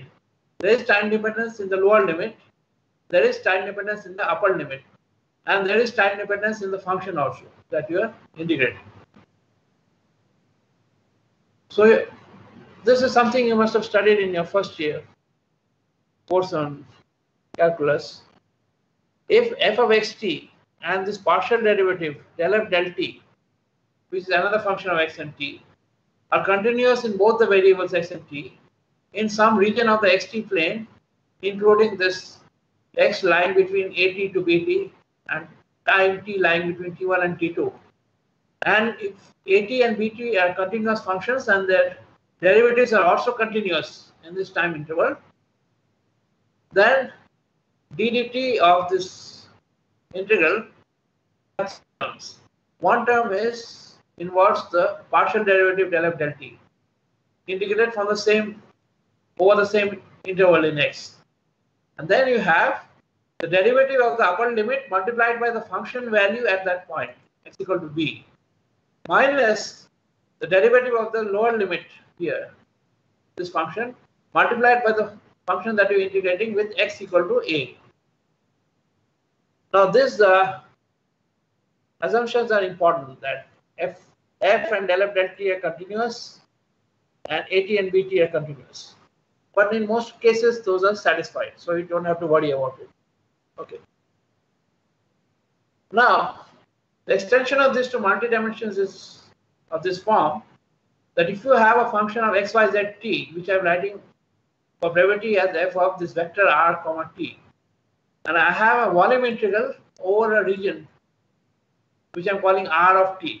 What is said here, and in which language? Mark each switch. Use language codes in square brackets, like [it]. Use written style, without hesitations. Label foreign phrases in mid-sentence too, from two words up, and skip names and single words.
[en] There is time dependence in the lower limit, there is time dependence in the upper limit, and there is time dependence in the function also that you are integrating. So this is something you must have studied in your first year course on calculus. If f of xt and this partial derivative del f del t, which is another function of x and t, are continuous in both the variables x and t in some region of the xt plane, including this x lying between at to bt and time t lying between t1 and t2. And if at and bt are continuous functions and their derivatives are also continuous in this time interval, then d dt of this integral has terms. One term involves the partial derivative del f del t, integrated from the same over the same interval in x. And then you have the derivative of the upper limit multiplied by the function value at that point, x equal to b, minus the derivative of the lower limit here, this function, multiplied by the function that you're integrating with x equal to a. Now this assumptions are important, that f and del f del t are continuous and at and bt are continuous. But in most cases, those are satisfied, so you don't have to worry about it. Okay. Now, the extension of this to multi-dimensions is of this form, that if you have a function of x, y, z, t, which I'm writing for brevity as f of this vector r comma t, and I have a volume integral over a region which I'm calling r of t.